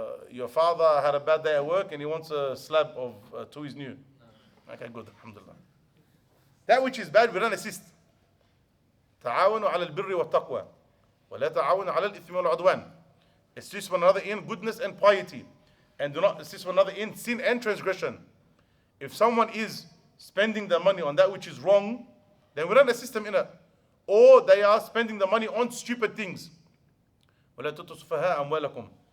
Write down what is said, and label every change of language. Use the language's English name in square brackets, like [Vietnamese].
[English] Your father had a bad day at work and he wants a slab of to his new. Okay, good, alhamdulillah. That which is bad, we don't assist. [Arabic] تعاونوا على البر والتقوى ولا تعاونوا على الإثم والعدوان. [English] Assist one another in goodness and piety, and do not assist one another in sin and transgression. If someone is spending their money on that which is wrong, then we don't assist them in it. Or they are spending the money on stupid things. [Arabic] وَلَا تُؤْتُوا السُّفَهَاءَ أَمْوَالَكُمْ.